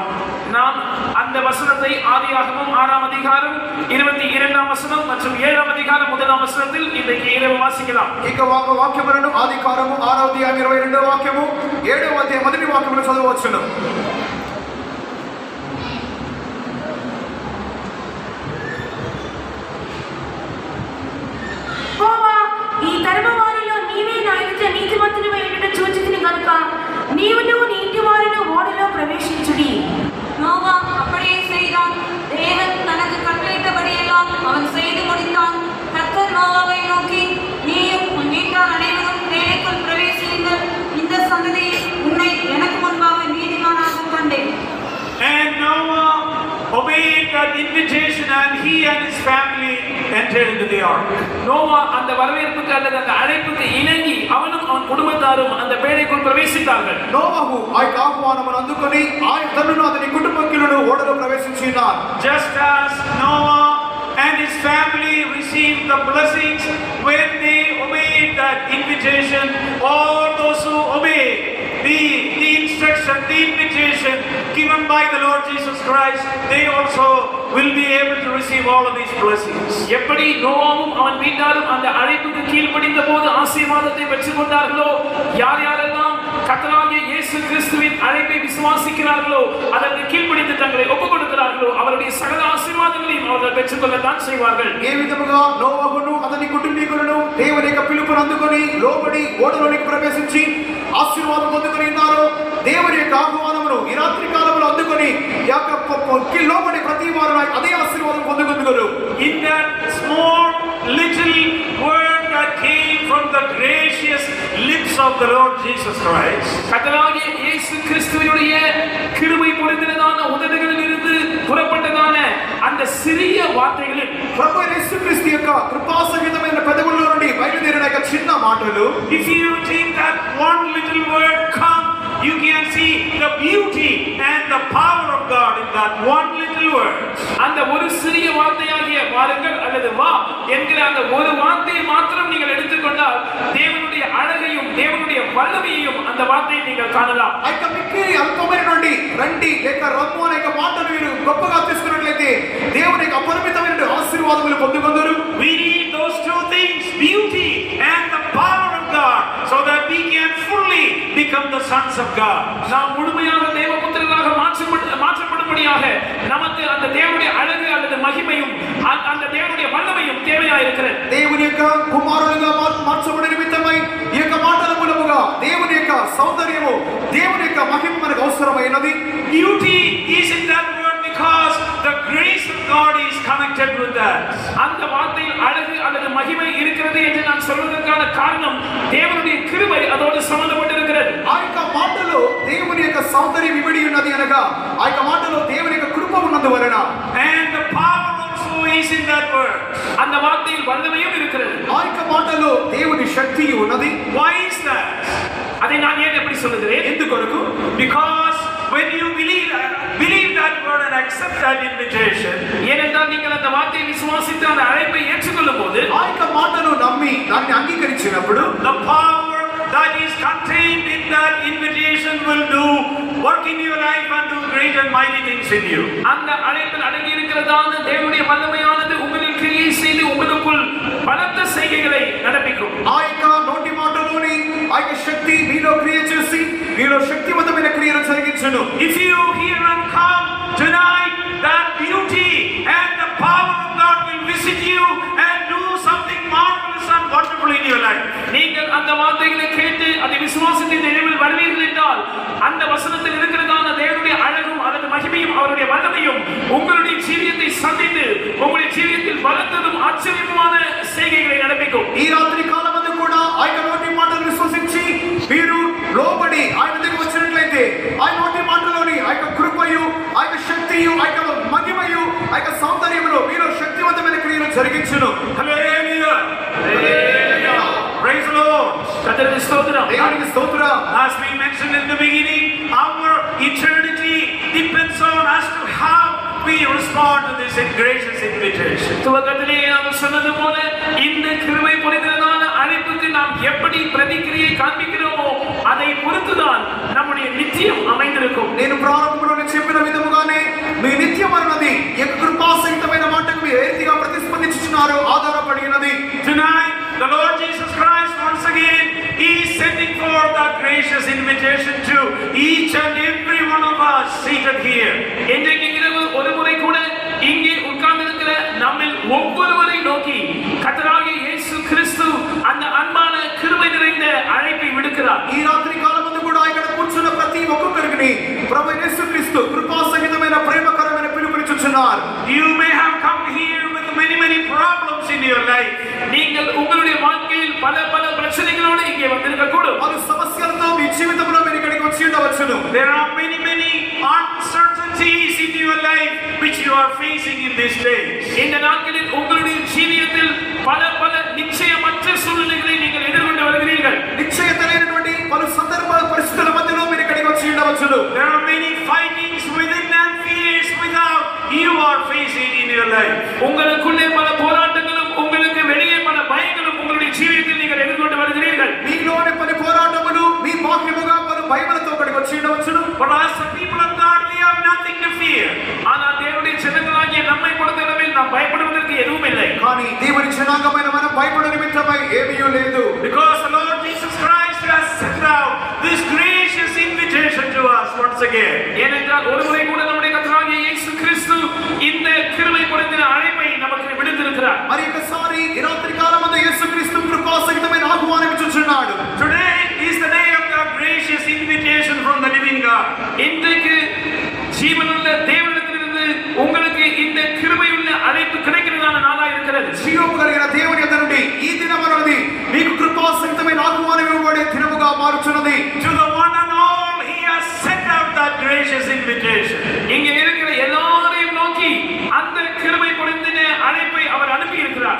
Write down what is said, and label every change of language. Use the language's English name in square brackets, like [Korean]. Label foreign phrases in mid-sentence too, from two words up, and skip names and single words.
[Tamil] நாம் அந்த வசனத்தை ஆதியாகமம் 6ஆம் அதிகாரம் 22ஆம் வசனம் மற்றும் 7ஆம் அதிகாரம் 1ஆம் வசனத்தில் இன்றைக்கு இரவு வாசிக்கலாம். [Telugu] ఇక వాక్యములను ఆదికాండము 6వ అధ్యాయం 22వ వాక్యము 7వ అధ్యాయం మొదటి వాక్యమును చదవవచ్చును. యెహోవా ఈ తరము వారిలో నీవే నా ఎదుట నీతిమంతునివై ఉండుట చూచితిని గనుక నీవును నీ ఇంటి వారును ఓడలో ప్రవేశించుడి. [Tamil] நோவா அப்படியே செய்தான். தேவன் தனக்கு கட்டளையிட்டபடியெல்லாம் அவன் செய்து முடித்தான். கர்த்தர் நோவாவை நோக்கி, நீயும் உன் வீட்டார் அனைவரும் தேவைக்குள் பிரவேசியுங்கள். இந்த சந்ததியில் உன்னை எனக்கு முன்பாக நீதிமானாக கண்டேன். [English] And Noah obeyed that invitation and he and his family entered into the ark. [Tamil] நோவா அந்த வரவேற்புக்கு அல்லது அந்த அழைப்புக்கு இணங்கி அவனும் அவன் குடும்பத்தாரும் அந்த பேழைக்குள் பிரவேசித்தார்கள். [Telugu] నోవహు ఆ యొక్క ఆహ్వానమును అందుకొని తనను అతని కుటుంబీకులను ఓడలో ప్రవేశించినారు. [English] Just as Noah and his family received the blessings when they obeyed that invitation, all those who obey the instruction, the invitation given by the Lord Jesus Christ, they also will be able to receive all of these blessings. [Tamil] எப்படி நோவாவும் அவன் வீட்டாரும் அந்த அழைப்புக்கு கீழ்ப்படிந்த போது ஆசீர்வாதத்தை பெற்றுக் கொண்டார்களோ, யார் யாரெல்லாம் கர்த்தராகிய இயேசு கிறிஸ்துவின் அழைப்பை விசுவாசிக்கிறார்களோ, அதற்கு கீழ்ப்படிந்து தங்களை ஒப்புக் கொடுக்கிறார்களோ, அவருடைய சகல ஆசீர்வாதங்களையும் அவர்கள் பெற்றுக்கொள்ளத்தான் செய்வார்கள். [Telugu] ఏ విధముగా నోవహును అతని కుటుంబీకులను దేవుని యొక్క పిలుపును అందుకొని లోబడి ఓడలోనికి ప్రవేశించి ఆశీర్వాదం పొందుకొని ఉన్నారో, దేవుని యొక్క ఆహ్వానమును ఈ రాత్రి కాలంలో అందుకొని లోబడి ప్రతి వారు అదే ఆశీర్వాదం పొందుకుందురు. [English] In that small little word that came from the gracious lips of the Lord Jesus Christ, [Tamil] கர்த்தராகிய இயேசு கிறிஸ்துவினுடைய கிருபை பொழிந்ததான உதடுகளில் இருந்து புறப்பட்டதான அந்த சிறிய வார்த்தைகளில் [Telugu] ప్రభు యేసుక్రీస్తు యొక్క కృపాసహితమైన పెదవుల నుండి బయలుదేరిన యొక్క చిన్న మాటలు, [English] if you take that one little word come, you can see the beauty and the power of God in that one little word. [Tamil] அந்த ஒரு சிறிய வார்த்தையாகிய வாருங்கள் அல்லது வா என்கிற அந்த ஒரு வார்த்தையை மாத்திரம் நீங்கள் எடுத்துக்கொண்டால் தேவனுடைய அழகையும் தேவனுடைய வல்லமையையும் அந்த வார்த்தையை நீங்கள் காணலாம். [Telugu] ఆ యొక్క మిక్కిలి అల్పమైన నుండి రండి లేక రమ్ము అనే యొక్క మాటను మీరు గొప్పగా తీసుకున్నట్లయితే దేవుని యొక్క అపరిమితమైన ఆశీర్వాదములు పొందుకొందురు. [English] We need those two things, beauty and the power of God, so that we can fully become the sons of God. [Tamil] நாம் முழுமையாக தேவபுத்திரராக மாற்றப்படும்படியாக நமக்கு அந்த தேவனுடைய அழகு அல்லது மகிமையும் அந்த தேவனுடைய வல்லமையும் தேவையாக இருக்கிறது. [Telugu] దేవుని యొక్క కుమారులుగా మార్చబడే నిమిత్తమై ఈ యొక్క మాటల మూలముగా దేవుని యొక్క సౌందర్యము దేవుని యొక్క మహిమ మనకు అవసరమైనది. [English] Beauty is in that word because the grace of God is connected with that. [Tamil] அந்த வார்த்தையில் அழகு அல்லது மகிமை இருக்கிறது என்று நான் சொல்வதற்கான காரணம் தேவனுடைய கிருபை அதோடு சம்பந்தப்பட்டிருக்கிறது. [Telugu] ఆ యొక్క మాటలో దేవుని యొక్క సౌందర్యం ఇమిడి ఉన్నది అనగా ఆ యొక్క మాటలో దేవుని యొక్క కృప ఉన్నందువలన, [English] And the power also is in that word. [Tamil] அந்த வார்த்தையில் வல்லமையும் இருக்கிறது. [Telugu] ఆ యొక్క మాటలో దేవుని శక్తి ఉన్నది. [English] Why is that? [Tamil] அதை நான் ஏன் எப்படி சொல்லுகிறேன்? [Telugu] ఎందుకొరకు? [English] Because when you believe that word and accept that invitation, [Tamil] ஏனென்றால் நீங்கள் அந்த வார்த்தையை விசுவாசித்து அந்த அழைப்பை ஏற்றுக்கொள்ளும் போது [Telugu] ఆ యొక్క మాటను నమ్మి దాన్ని అంగీకరించినప్పుడు [English] the power that is contained in that invitation will do work in your life and do great and mighty things in you. [Tamil] அந்த அழைப்பில் அடங்கி இருக்கிறதான தேவனுடைய வல்லமையானது உங்களில் கிரியை செய்து உங்களுக்குள் பலத்த செய்கைகளை நடப்பிக்கும். [Telugu] ఆ యొక్క నోటి మాటలోని ఆ యొక్క శక్తి మీలో క్రియ చేసి మీలో శక్తివంతమైన క్రియను జరిగించును. [English] If you hear and come tonight, that beauty and the power of God will visit you and do something marvelous and wonderful in your life. [Tamil] நீங்கள் அந்த வார்த்தைகளை கேட்டு அதை விசுவாசத்தின் நினைவில் வருவீர்கள் என்றால் அந்த வசனத்தில் இருக்கிறதான தேவனுடைய அழகும் அல்லது மகிமையும் அவருடைய வல்லமையும் உங்களுடைய ஜீவியத்தை சந்தித்து உங்களுடைய ஜீவியத்தில் பலத்ததும் ஆச்சரியமான செய்கைகளை நடப்பிக்கும். [Telugu] ఈ రాత్రి కాలమందు కూడా ఆ యొక్క నోటి మాటను విశ్వసించి మీరు లోబడి ఆయన దగ్గరికి వచ్చినట్లయితే ఆ నోటి మాటలోని ఆ యొక్క కృపయు ఆ యొక్క శక్తియు ఆ యొక్క మహిమయు ఆ యొక్క సౌందర్యములో మీరు శక్తివంతమైన క్రియలు జరిగించును. [English] Hallelujah. Hallelujah. Praise the Lord. [Tamil] கர்த்தருக்கு ஸ்தோத்திரம். [Telugu] దేవునికి స్తోత్రం. [English] As we mentioned in the beginning, our eternity depends on as to how we respond respond to this gracious invitation. [Tamil] துவக்கத்திலே நாம் சொன்னது போல இந்த கிருபை பொழிந்ததான அழைப்புக்கு நாம் எப்படி பிரதிக்கிரியை காண்பிக்கிறோமோ அதை பொறுத்துதான் நம்முடைய நித்தியம் அமைந்திருக்கும். [Telugu] నేను ప్రారంభంలోనే చెప్పిన విధముగానే మీ నిత్యం అన్నది యొక్క కృపాసహితమైన మాటకు మీరు ఏదిగా ప్రతిస్పందించుచున్నారో ఆధారపడి ఉన్నది. [English] Tonight the Lord Jesus Christ once again He is sending forth a gracious invitation to each and every one of us seated here. [Tamil] இன்றைக்கு இரவு ஒரு முறை கூட இங்கே உட்கார்ந்திருக்கிற நம்மில் ஒவ்வொருவரை நோக்கி கர்த்தராகிய இயேசு கிறிஸ்து அந்த அன்பான கிருபை நிறைந்த அழைப்பை விடுக்கிறார். [Telugu] ఈ రాత్రి కాలమందు కూడా ఇక్కడ కూర్చున్న ప్రతి ఒక్కొక్కరికి ప్రభు యేసుక్రీస్తు కృపాసహితమైన ప్రేమకరమైన పిలుపునిచ్చుచున్నారు. [English] You may have come here with many problems in your life. [Tamil] நீங்கள் உங்களுடைய வாழ்க்கையில் பல பிரச்சனைகளோடு இங்கே வந்திருக்க கூடும். [Telugu] పలు సమస్యలతో మీ జీవితంలో మీరు ఇక్కడికి వచ్చి ఉండవచ్చును. [English] There are many uncertainties in your life which you are facing in these days. [Tamil] இந்த நாட்களில் உங்களுடைய ஜீவியத்தில் பல நிச்சயமற்ற சூழ்நிலைகளை நீங்கள் எதிர்கொண்டு வருகிறீர்கள். [Telugu] నిశ్చయతలేనటువంటి పలు సందర్భ పరిస్థితుల మధ్యలో మీరు ఇక్కడికి వచ్చి ఉండవచ్చును. [English] There are many fightings within and fears without you are facing in your life. [Tamil] உங்களுக்குள்ளே பல போராட்டங்களும் உங்களுக்கு வெளியே பல பயங்களும் உங்களுடைய ஜீவியத்தில் நீங்கள் எதிர்கொண்டு வருகிறீர்கள். [Telugu] మీలోని పలు పోరాటములు మీ బాహ్యముగా పలు భయములతో ఇక్కడికి వచ్చి ఉండవచ్చును. [English] But as the people of God we have nothing to fear. [Tamil] ஆனால் தேவனுடைய ஜனங்களாகிய நம்மை பொறுத்தளவில் நாம் பயப்படுவதற்கு எதுவும் இல்லை. [Telugu] కానీ దేవుని జనాంగమైన మనం భయపడే నిమిత్తమై ఏమీ లేదు. [English] Because the Lord Jesus Christ has sent out this gracious invitation to us once again. [Tamil] ஏனென்றால் ஒருமுறை கூட நம்முடைய கர்த்தராகிய இயேசு கிறிஸ்து இந்த கிருபை பொழிந்த அழைப்பை நமக்கு விடுத்திருக்கிறார். [Telugu] మరి ఒకసారి ఈ రాత్రి కాలమందు యేసుక్రీస్తు కృపాసహితమైన ఆహ్వానం ఇచ్చుచున్నాడు. [English] Today is the day of the gracious invitation from the living God. [Tamil] இன்றைக்கு ஜீவனுள்ள தேவனிடத்திலிருந்து உங்களுக்கு இந்த கிருபையுள்ள அழைப்பு கிடைக்கிறதான நாளா இருக்கிறது. [Telugu] జీవము కలిగిన దేవుని యొద్ద నుండి ఈ దినమన్నది మీకు కృపాసహితమైన ఆహ్వానం ఇవ్వబడే దినముగా మారుచున్నది. [English] To the one and all He has sent out that gracious invitation. [Tamil] இங்கே இருக்கிற எல்லாரையும் நோக்கி அந்த கிருபை பொழிந்த அழைப்பை அவர் அனுப்பி இருக்கிறார்.